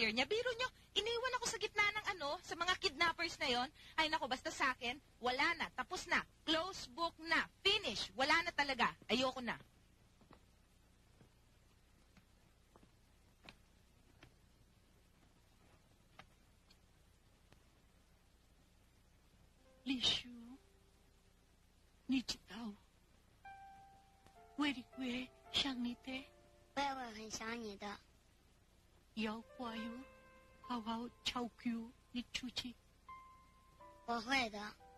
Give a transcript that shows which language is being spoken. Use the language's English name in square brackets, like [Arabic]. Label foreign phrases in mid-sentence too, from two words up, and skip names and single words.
[Filipino] Biro niyo, iniwan ako sa gitna ng ano, sa mga kidnappers na yon, ay nako, basta sa akin, wala na, tapos na, [English] close book [Filipino] na, finish, wala na talaga, ayoko na. [Chinese] Lishu, 你知道我会想你的，我也会很想你的。要乖哟，好好照顾你出去。我会的。